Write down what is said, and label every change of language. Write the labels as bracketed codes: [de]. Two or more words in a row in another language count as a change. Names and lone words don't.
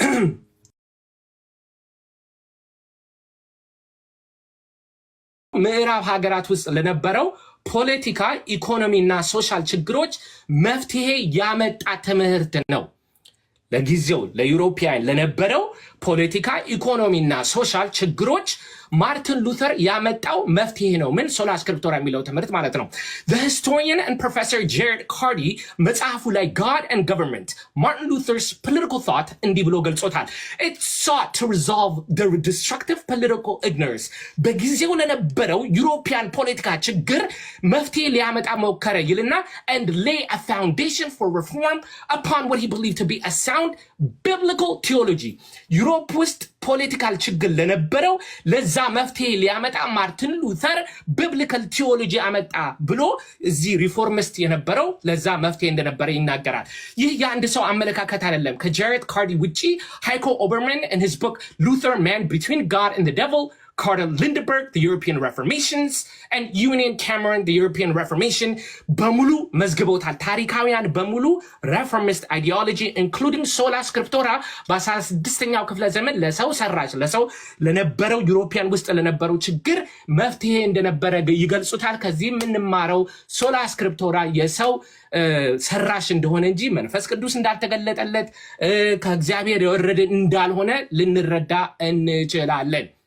[am] ምዕራብ ሀገራት ውስጥ ለነበረው ፖለቲካ፣ ኢኮኖሚና ሶሻል ችግሮች መፍትሄ ያመጣ ትምህርት ነው። ለጊዜው ለዩሮፒያን ለነበረው ፖለቲካ፣ ኢኮኖሚና ሶሻል ችግሮች ማርቲን ሉተር ያመጣው መፍትሄ ነው። ምን? ሶላ ስክሪፕቶራ የሚለው ትምህርት ማለት ነው። [en] The historian and professor Jared Carty [am] መጽሐፉ ላይ God and Government Martin Luther's political thought እንዲህ ብሎ ገልጾታል። [en] It sought to resolve the destructive political ignorance [am] በጊዜው ለነበረው ዩሮፒያን ፖለቲካ ችግር መፍትሄ ሊያመጣ ሞከረ ይልና [en] and lay a foundation for reform upon what he believed to be a sound biblical theology [am] ዩሮፕ ውስጥ ፖለቲካል ችግር ለነበረው ለዛ መፍትሄ ሊያመጣ ማርቲን ሉተር [en] biblical theology [am] አመጣ ብሎ እዚህ ሪፎርሚስት የነበረው ለዛ መፍትሄ እንደነበረ ይናገራል። ይህ የአንድ ሰው አመለካከት አይደለም። ከጃሬድ ካርዲ [en] ውጪ ሃይኮ ኦበርማን in his book Luther Man Between God and the Devil, Carter Lindenberg, [am] The European Reformations, and Union Cameron, The European Reformation በሙሉ መዝግበውታል። ታሪካውያን በሙሉ [en] reformist ideology [am] including ሶላ ስክሪፕቶራ በ16ኛው ክፍለ ዘመን ለሰው ሰራሽ ለሰው ለነበረው ዩሮፒያን ውስጥ ለነበረው ችግር መፍትሄ እንደነበረ ይገልጹታል። ከዚህ የምንማረው ሶላ ስክሪፕቶራ የሰው ሰራሽ እንደሆነ እንጂ መንፈስ ቅዱስ እንዳልተገለጠለት ከእግዚአብሔር የወረደ እንዳልሆነ ልንረዳ እንችላለን።